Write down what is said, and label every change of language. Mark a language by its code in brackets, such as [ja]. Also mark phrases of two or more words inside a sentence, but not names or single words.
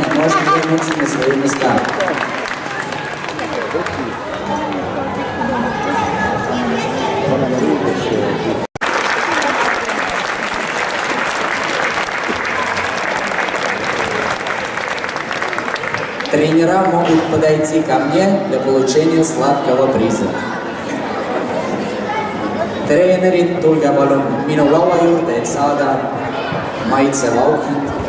[ru] Можете вернуться на свои места. Тренера могут подойти ко мне для получения сладкого приза. [et] Treenerit, tulge palun minu laua juurde, et saada maitsevauki.